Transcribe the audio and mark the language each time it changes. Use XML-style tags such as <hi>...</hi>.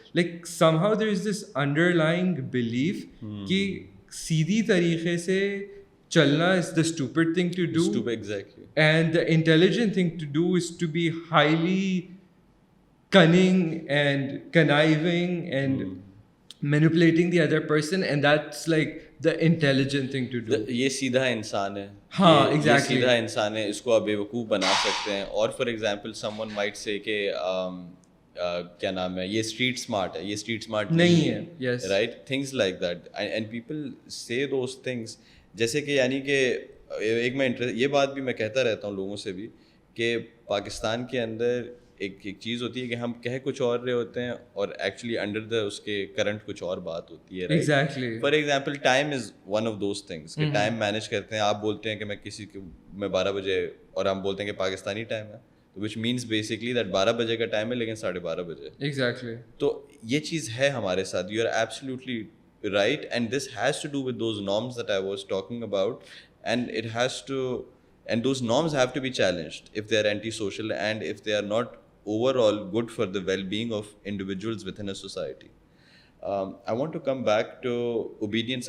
<en>Like somehow there is this underlying belief</en> <hi>कि सीधी तरीके से chalna</hi> <en>is the stupid thing to do. Stupid, exactly. And the intelligent thing to do is to be highly cunning and conniving and manipulating the other person, and that's like the intelligent thing to do.</en> <hi>ये सीधा इंसान है. हाँ, ये</hi> <en>exactly.</en> <hi>सीधा इंसान है, इसको आप बेवकूफ़ बना सकते हैं. और</hi> <en>for example someone might say</en> <hi>कि क्या नाम है, ये स्ट्रीट स्मार्ट है, ये स्ट्रीट स्मार्ट नहीं है. Yes.</hi> <en>Right, things like that, and people say those things.</en> <hi>जैसे कि यानी कि एक मैं ये बात भी मैं कहता रहता हूँ लोगों से भी कि पाकिस्तान के अंदर एक चीज़ होती है कि हम कह कुछ और रहे होते हैं और एक्चुअली अंडर द उसके करंट कुछ और बात होती है.</hi> <en>Exactly.</en> <hi>For example time is one of those things कि टाइम मैनेज करते हैं. आप बोलते हैं कि मैं किसी को मैं 12 बजे, और हम बोलते हैं कि पाकिस्तानी टाइम है,</hi> <en>तो which means basically that</en> <hi>12 बजे का टाइम है लेकिन 12:30 बजे.</hi> <en>Exactly.</en> <hi>तो ये चीज़ है हमारे साथ.</hi> <en>You are absolutely right? And this has to do with those norms that I was talking about, and it has to, and those norms have to be challenged if they are antisocial and if they are not overall good for the well-being of individuals within a society. I want to come back to obedience.</en>